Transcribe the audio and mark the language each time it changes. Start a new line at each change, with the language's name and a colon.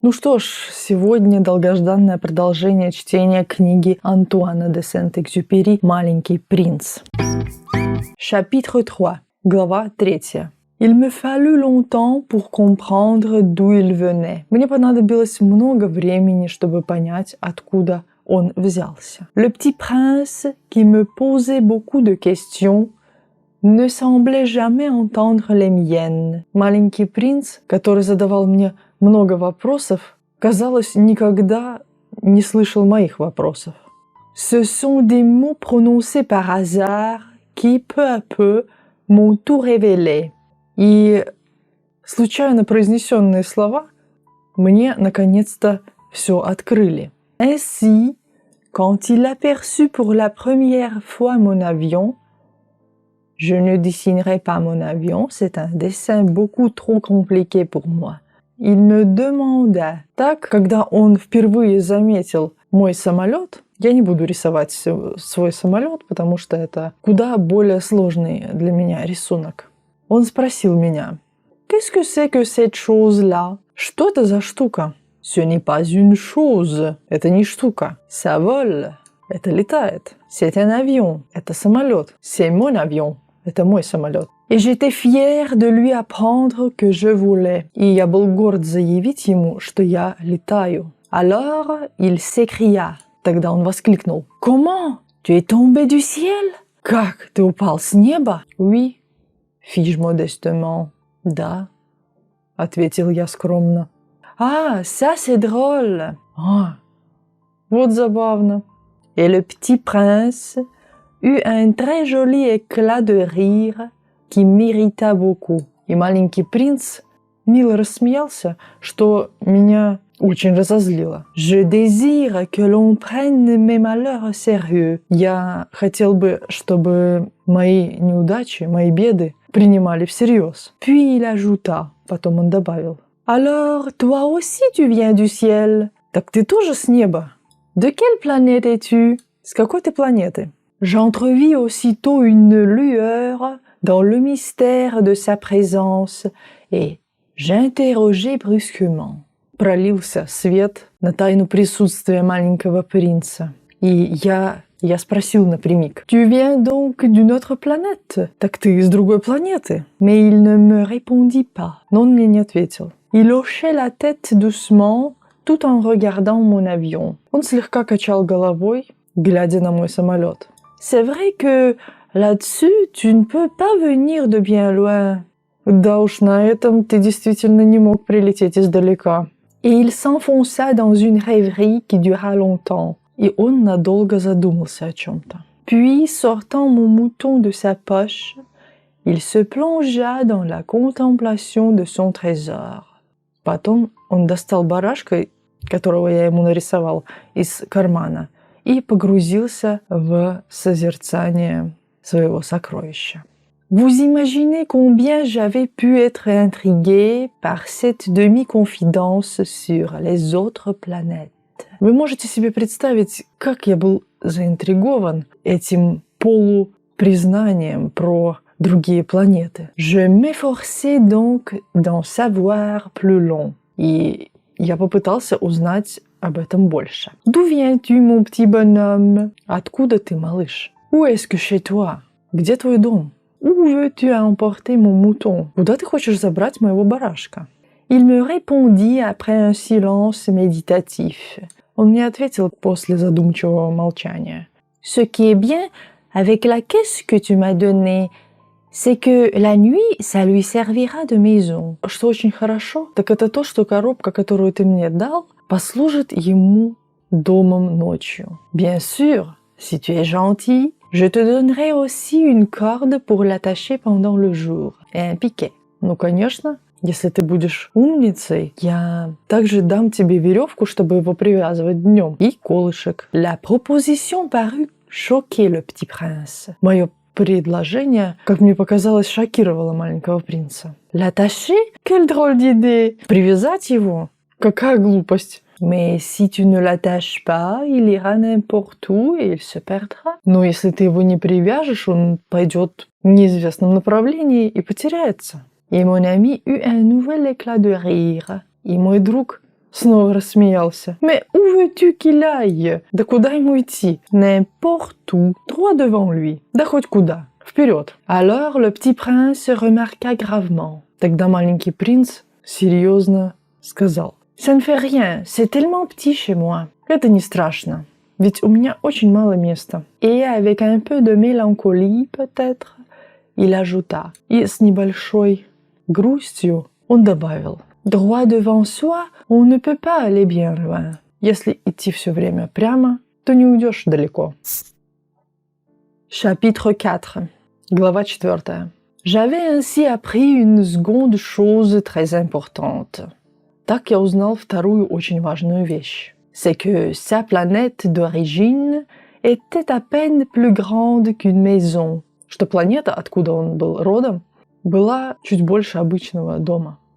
Russian: Ну что ж, сегодня долгожданное продолжение чтения книги Антуана де Сент-Экзюпери «Маленький принц».
French: Chapitre 3.
Russian: Глава 3.
French: Il me fallut longtemps pour comprendre d'où il venait.
Russian: Мне понадобилось много времени, чтобы понять, откуда он взялся.
French: Le petit prince, qui me posait beaucoup de questions, ne semblait jamais entendre les miennes.
Russian: Маленький принц, который задавал мне много вопросов, казалось, никогда не слышал моих вопросов.
French: Ce sont des mots prononcés par hasard qui, peu à peu, m'ont tout révélé.
Russian: И случайно произнесенные слова мне, наконец-то, все открыли.
French: Ainsi, quand il aperçut pour la première fois mon avion, je ne dessinerai pas mon avion, c'est un dessin beaucoup trop compliqué pour moi. Il me demanda.
Russian: Так, когда он впервые заметил мой самолет, я не буду рисовать свой самолет, потому что это куда более сложный для меня рисунок. Он спросил меня:
French: «Qu'est-ce que c'est que cette chose-là?»
Russian: Что это за штука?
French: Ce n'est pas une chose.
Russian: Это не штука.
French: Ça vole.
Russian: Это летает.
French: C'est un avion.
Russian: Это самолет.
French: C'est mon avion.
Russian: Это мой самолет.
French: Et j'étais fière de lui apprendre que je volais.
Russian: И я был горд заявить ему, что я летаю.
French: Alors, il s'écria.
Russian: Тогда он воскликнул:
French: «Comment? Tu es tombé du ciel?»
Russian: Как? Ты упал с неба?
French: Oui. Fis-je modestement.
Russian: Да, ответил я скромно.
French: Ah, ça c'est drôle.
Russian: А, вот забавно.
French: Et le petit prince eut un très joli éclat de rire qui m'irrita beaucoup.
Russian: И маленький принц мило рассмеялся, что меня очень разозлило.
French: Je désire que l'on prenne mes malheurs au sérieux.
Russian: Я хотел бы, чтобы мои неудачи, мои беды принимали всерьез.
French: Puis il ajouta,
Russian: потом он добавил:
French: Alors, toi aussi tu viens du ciel?
Russian: Так ты тоже с неба?
French: De quelle planète es-tu?
Russian: С какой ты планеты?
French: J'entrevis aussitôt une lueur dans le mystère de sa présence, et j'interrogeai brusquement.
Russian: Пролился свет на тайну присутствия маленького принца, и я спросил напрямик:
French: «Tu viens donc d'une autre planète?»
Russian: Так ты из другой планеты?
French: Mais il ne me répondit pas.
Russian: Но он мне не ответил.
French: Il hochait la tête doucement, tout en regardant mon avion.
Russian: Он слегка качал головой, глядя на мой самолет.
French: C'est vrai que là-dessus, tu ne peux pas venir de bien loin.
Russian: Да уж, на этом ты действительно не мог прилететь издалека.
French: Et il s'enfonça dans une rêverie qui dura longtemps.
Russian: И он надолго задумался о чем-то.
French: Puis, sortant mon mouton de sa poche, il se plongea dans la contemplation de son trésor.
Russian: Потом он достал барашка, которого я ему нарисовал, из кармана, и погрузился в созерцание своего сокровища.
French: Vous imaginez combien j'avais pu être intriguée par cette demi-confidence sur les autres planètes.
Russian: Вы можете себе представить, как я был заинтригован этим полупризнанием про другие планеты.
French: Je m'efforçais donc d'en savoir plus long.
Russian: И я попытался узнать об этом больше.
French: D'où viens-tu, mon petit bonhomme?
Russian: Откуда ты, малыш?
French: Où est-ce que chez toi?
Russian: Где твой дом?
French: Où veux-tu emporter mon mouton?
Russian: Куда ты хочешь забрать моего барашка?
French: Il me répondit après un silence méditatif.
Russian: Он мне ответил после задумчивого молчания.
French: Ce qui est bien avec la caisse que tu m'as donnée, c'est que la nuit, ça lui servira de maison.
Russian: Что очень хорошо, так это то, что коробка, которую ты мне дал, послужит ему домом ночью.
French: Bien sûr, si tu es gentil, je te donnerai aussi une corde pour l'attacher pendant le jour et un piquet.
Russian: Ну, конечно, если ты будешь умницей, я также дам тебе веревку, чтобы его привязывать днем, и колышек.
French: La proposition parut choquer le petit prince.
Russian: Мое предложение, как мне показалось, шокировало маленького принца.
French: L'attacher? Quelle drôle d'idée!
Russian: Привязать его? Какая глупость!
French: Mais si tu ne l'attaches pas, il ira n'importe où et il se perdra.
Russian: Но если ты его не привяжешь, он пойдет в неизвестном направлении и потеряется.
French: Et mon ami eut un nouvel éclat de rire.
Russian: И мой друг снова рассмеялся.
French: «Mais où veux-tu qu'il aille?»
Russian: Да куда ему идти?
French: «N'importe où, droit devant lui».
Russian: Да хоть куда, вперед.
French: Alors le petit prince remarqua gravement.
Russian: Тогда маленький принц серьезно сказал:
French: «Ça ne fait rien, c'est tellement petit chez moi».
Russian: Это не страшно, ведь у меня очень мало места.
French: Et avec un peu de mélancolie peut-être, il ajouta.
Russian: И с небольшой грустью он добавил:
French: «Droit devant soi, on ne peut pas aller bien loin».
Russian: Если идти все время прямо, то не уйдешь далеко.
French: Chapitre 4.
Russian: Глава 4.
French: J'avais ainsi appris une seconde chose très importante.
Russian: Так я узнал вторую очень важную вещь.
French: C'est que sa planète d'origine était à peine plus grande qu'une maison.
Russian: Что планета, откуда он был родом, была чуть больше обычного дома.